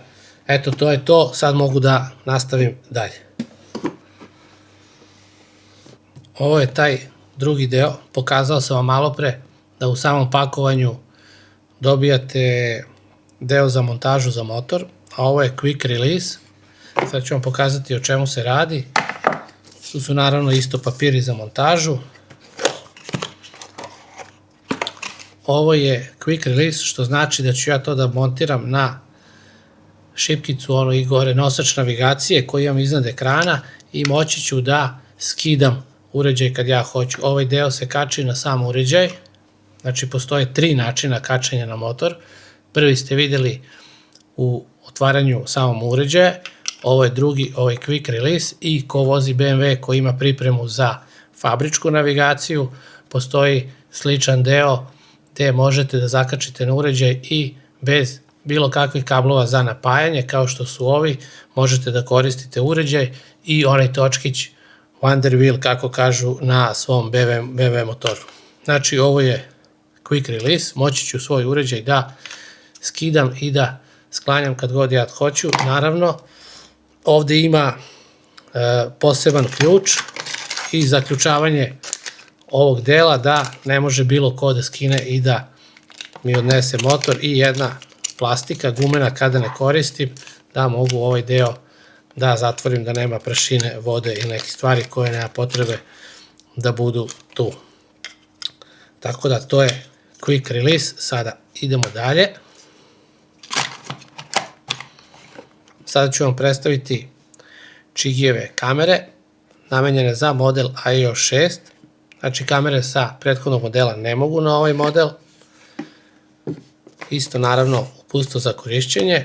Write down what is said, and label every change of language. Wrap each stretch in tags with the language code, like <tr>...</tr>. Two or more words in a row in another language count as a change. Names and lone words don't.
<sr>Eto, to je to, sad mogu da nastavim dalje. Ovo je taj drugi deo, pokazao sam vam malo pre da u samom pakovanju dobijate deo za montažu za motor, a ovo je</sr> <en>quick release.</en> <sr>Sad ću vam pokazati o čemu se radi. Tu su naravno isto papiri za montažu. Ovo je</sr> <en>quick release,</en> <sr>što znači da ću ja to da montiram na šipkicu, ono i gore nosač navigacije koji imam iznad ekrana i moći ću da skidam uređaj kad ja hoću. Ovaj deo se kači na sam uređaj, znači postoje 3 načina kačanja na motor. Prvi ste videli u otvaranju samom uređaja, ovo je drugi, ovo je</sr> <en>quick release</en> <sr>i ko vozi BMW koji ima pripremu za fabričku navigaciju, postoji sličan deo gde možete da zakačite na uređaj i bez bilo kakvih kablova za napajanje, kao što su ovi, možete da koristite uređaj i onaj točkić Wonder Wheel, kako kažu na svom BMW motoru. Znači, ovo je</sr> <en>quick release,</en> <sr>moći ću svoj uređaj da skidam i da sklanjam kad god ja hoću. Naravno, ovde ima poseban ključ i zaključavanje ovog dela da ne može bilo ko da skine i da mi odnese motor i jedna plastika gumena kada ne koristim, da mogu ovaj deo da zatvorim, da nema prašine, vode ili neke stvari koje nema potrebe da budu tu. Tako da to je</sr> <en>quick release.</en> <sr>Sada idemo dalje. Sada ću vam predstaviti Čigijeve kamere, namenjene za model iOS 6. Znači kamere sa prethodnog modela ne mogu na ovaj model. Isto naravno upustvo za korišćenje.</sr>